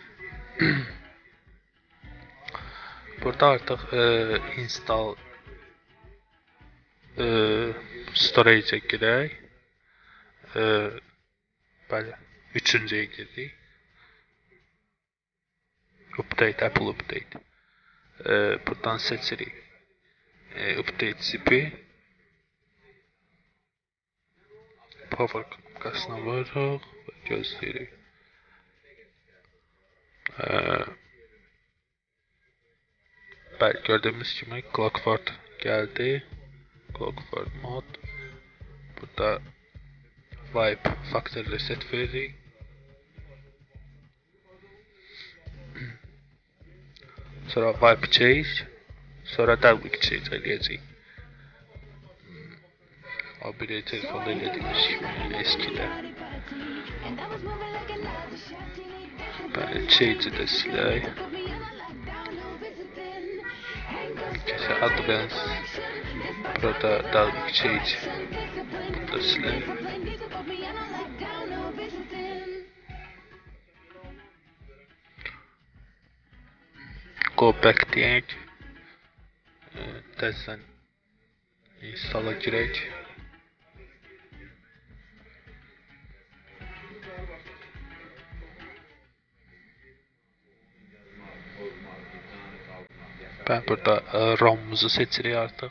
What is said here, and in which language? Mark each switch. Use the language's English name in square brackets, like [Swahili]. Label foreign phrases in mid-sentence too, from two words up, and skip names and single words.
[Azerbaijani] Burada artıq [English] install storage- [Azerbaijani] ə girək. Bəli, üçüncüyə girdik. [English] Update, Apple Update. [Azerbaijani] Buradan seçirik. Update zipi. Power knopkasına varıq və gözləyirik. Bəli, gördüyümüz kimi Clockwork gəldi. Clockwork mod. Burada [English] wipe factory reset [Azerbaijani] veririk. Sonra [English] wipe change, [Azerbaijani] sonra [English] double change [Azerbaijani] eləyəcəyik. O biri telefonda elədiyimiz kimi eskidə. Bəli, change-i də silək. Kəsə advance, burada [English] double change, [Azerbaijani] bunu da silək. [English] Go back [Azerbaijani] deyək. Təzədən installa girək. Ben burada ROM-muzu seçirik artıq.